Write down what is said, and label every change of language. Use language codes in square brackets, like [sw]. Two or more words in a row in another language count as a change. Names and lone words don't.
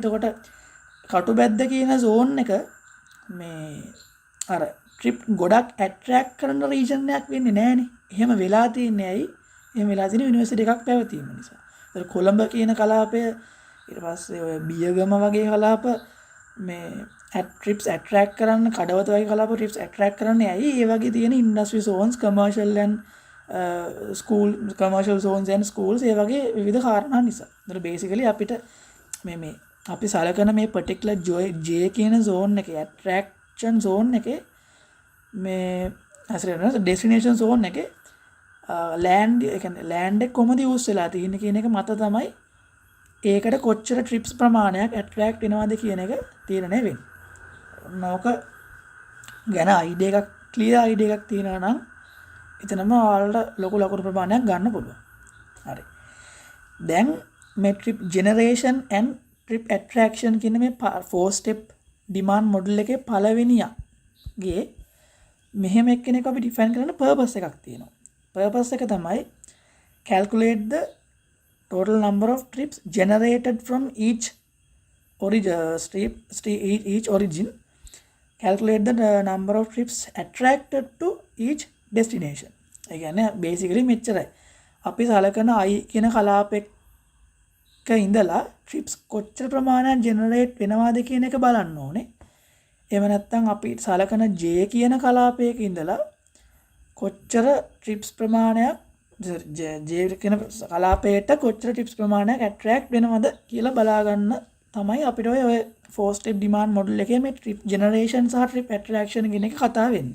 [si] එතකොට කටුබැද්ද කියන zone එක මේ අර ට්‍රිප් ගොඩක් ඇට්‍රැක්ට් කරන රීජන් එකක් වෙන්නේ නැහනේ. එහෙම වෙලා තියන්නේ ඇයි? එහෙම වෙලා තියෙන්නේ යුනිවර්සිටි එකක් පැවතීම නිසා. ඒතර කොළඹ කියන කලාපය ඊට පස්සේ ඔය බියගම වගේ කලාප මේ [en] trips attract [si] කරන්න කඩවත වගේ කලාප [en] trips attract [si] කරන්නේ ඇයි? ඒ වගේ තියෙන [en] industry zones, commercial and commercial zones and schools [si] ඒ වගේ විවිධ කාරණා නිසා. ඒතර basically අපිට මේ අපි සලකන මේ particular J කියන zone එකේ [en] attraction zone [si] එකේ මේ අසරන [en] destination zone [si] එකේ land ඒ කියන්නේ land එක කොහොමද use වෙලා තියෙන්නේ කියන එක මත තමයි ඒකට කොච්චර trips ප්‍රමාණයක් attract වෙනවද කියන එක තීරණය වෙන්නේ. නෝක ගැන idea එකක් [en] clear idea [si] එකක් තියෙනවා නම් එතනම ඔයාලට ලොකු ලකුණු ප්‍රමාණයක් ගන්න පුළුවන්. හරි. දැන් මේ [en] trip generation and trip attraction [si] කියන මේ [en] 4 step demand model [si] එකේ පළවෙනියගේ මෙහෙම එක්කෙනෙක් අපි define කරන purpose එකක් තියෙනවා. [en] purpose [si] එක තමයි [en] calculate the total number of trips generated from each origin. Calculate the number of trips attracted to each destination. [si] ඒ කියන්නේ basically මෙච්චරයි. අපි සලකන I කියන කලාපෙක ඉඳලා trips කොච්චර ප්‍රමාණයක් generate වෙනවාද කියන එක බලන්න ඕනේ. එහෙම නැත්නම් අපි සලකන J කියන කලාපයක ඉඳලා කොච්චර trips ප්‍රමාණයක් J කියන කලාපයට කොච්චර trips ප්‍රමාණයක් attract වෙනවද කියලා බලා ගන්න තමයි අපිට ඔය [en] 4 step demand model [si] එකේ මේ [en] trip generation [si] සහ [en] trip attraction [si] කියන එක කතා වෙන්නේ.